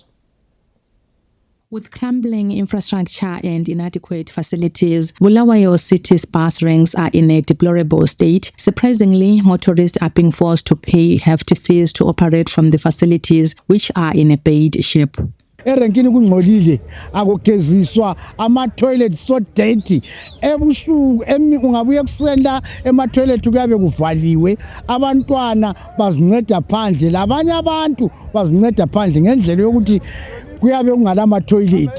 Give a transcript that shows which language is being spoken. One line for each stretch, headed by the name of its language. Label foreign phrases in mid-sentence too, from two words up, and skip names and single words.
English: With crumbling infrastructure and inadequate facilities, Bulawayo City's bus ranks are in a deplorable state. Surprisingly, motorists are being forced to pay hefty fees to operate from the facilities, which are in a bad shape.
North Ndebele: Erenkini kungcolile akugeziswa ama-toilet
English: so dirty
North Ndebele: ebusuku ungabuye kusenda ema-toilet kuyabe kuvaliwe abantwana bazinceda phandle labanye abantu bazinceda phandle ngendlela yokuthi kuyabe kungalama-toilet